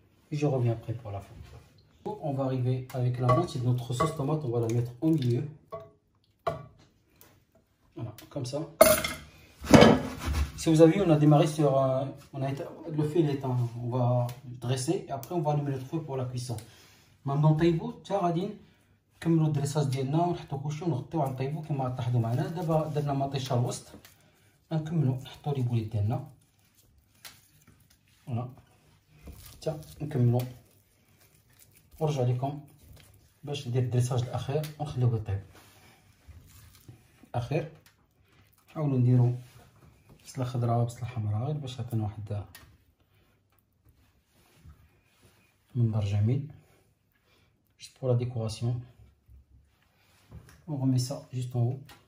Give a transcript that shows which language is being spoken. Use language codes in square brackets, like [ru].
[fr] Et je reviens après pour la fin. On va arriver avec la moitié de notre sauce tomate, on va la mettre au milieu. Voilà, comme ça. Si vous avez vu, on a démarré sur le feu, on va dresser et après on va allumer le feu pour la cuisson. [ar] Maintenant طيبوا حتى غادي نكملوا الدريساج ديالنا ونحطوا كلشي ونغطيو على نطيبوا كما طاحدوا معنا. دابا درنا مطيشه الوسط، غنكملوا نحطوا لي بوليت ديالنا. فوالا حتى نكملوا ونرجع لكم باش ندير الدريساج الاخير ونخليوه يطيب. الاخير نحاولوا نديروا بصله خضراء بصله حمراء غير باش يعطينا واحد منظر جميل. [fr] Juste pour la décoration, on remet ça juste en haut.